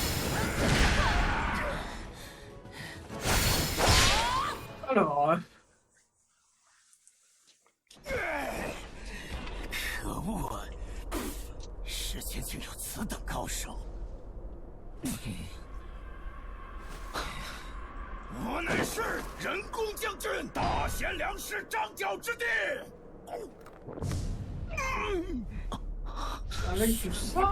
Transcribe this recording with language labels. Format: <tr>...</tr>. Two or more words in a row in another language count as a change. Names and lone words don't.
<fr>Alors,</fr> <zh>可恶！世间竟有此等高手！我乃是人工将军大贤良师张角之弟。</zh> <fr>avec tout ça.</fr>